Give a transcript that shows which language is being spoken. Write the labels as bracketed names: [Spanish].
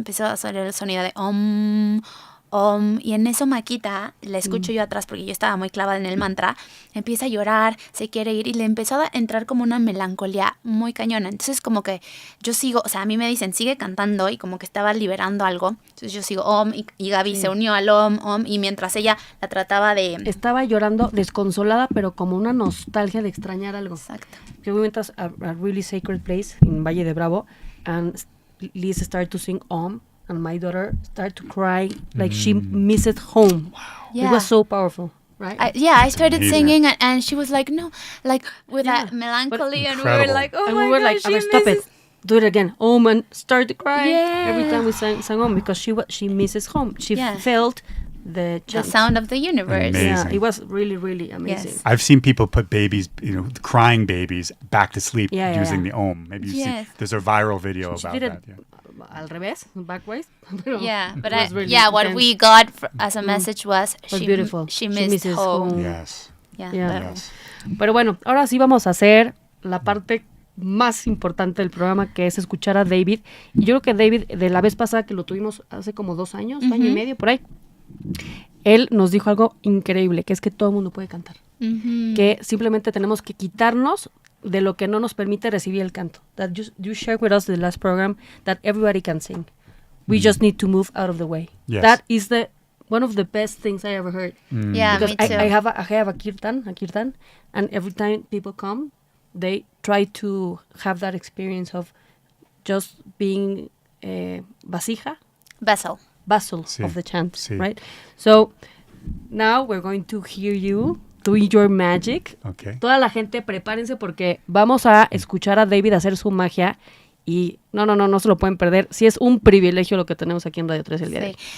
[Spanish] Empezó a hacer el sonido de om. Y en eso Maquita, la escucho yo atrás porque yo estaba muy clavada en el mantra, empieza a llorar, se quiere ir y le empezó a entrar como una melancolía muy cañona. Entonces como que yo sigo, o sea, a mí me dicen sigue cantando y como que estaba liberando algo. Entonces yo sigo om y Gaby se unió al om y mientras ella la trataba de... Estaba llorando desconsolada pero como una nostalgia de extrañar algo. Exacto. [English] We went a really sacred place in Valle de Bravo and Liz started to sing om. And my daughter started to cry like she missed home. Wow. Yeah. It was so powerful, right? I started singing and she was like, no, like with that melancholy. And we were like, oh my God, she stop it. misses... Do it again. Home and start to cry. Yeah. Every time we sang home because she misses home. She felt the sound of the universe. Amazing. Yeah, it was really, really amazing. Yes. I've seen people put babies, crying babies, back to sleep using the om. Maybe you've seen. There's a viral video about that. Yeah. [Spanish] Al revés, [English] backwards. Yeah, but what intense. we got as a message was she missed home. Yes. Yes. [Spanish] Pero bueno, ahora sí vamos a hacer la parte más importante del programa, que es escuchar a David. Y yo creo que David, de la vez pasada que lo tuvimos hace como 2 años, año y medio, por ahí, él nos dijo algo increíble, que es que todo el mundo puede cantar. Que simplemente tenemos que quitarnos de lo que no nos permite recibir el canto. [English] That you shared with us the last program that everybody can sing. We just need to move out of the way. Yes. That is one of the best things I ever heard. Yeah, Because me too. I have a kirtan, and every time people come, they try to have that experience of just being vasija, Vessel. vessel [Spanish] Sí. [English] of the chant, [Spanish] Sí. [English] right? So now we're going to hear you doing your magic. Okay. [Spanish] Toda la gente prepárense porque vamos a escuchar a David hacer su magia y no se lo pueden perder. Sí es un privilegio lo que tenemos aquí en Radio 3 el día de hoy.